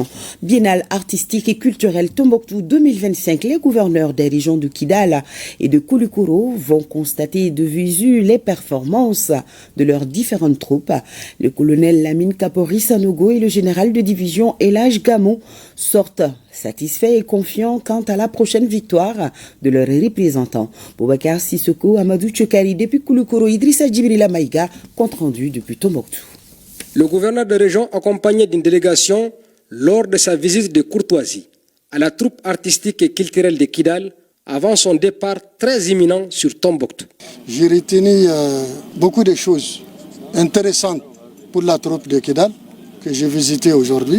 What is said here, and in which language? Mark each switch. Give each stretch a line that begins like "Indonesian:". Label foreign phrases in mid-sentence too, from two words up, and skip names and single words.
French: Biennale artistique et culturelle Tombouctou 2025, les gouverneurs des régions de Kidal et de Koulikoro locaux vont constater de visu les performances de leurs différentes troupes. Le colonel Lamine Kapori Sanogo et le général de division Elhaj Gamou sortent satisfaits et confiants quant à la prochaine victoire de leurs représentants. Boubacar Sissoko, Amadou Tchekari depuis Koulikoro, Idrissa Djibrila Maïga, compte rendu depuis Tombouctou. Le gouverneur de région, accompagné d'une délégation lors de sa visite de courtoisie à la troupe artistique et culturelle de Kidal, avant son départ très imminent sur Tombouctou. J'ai retenu beaucoup de choses intéressantes pour la troupe de Kidal que j'ai visitée aujourd'hui.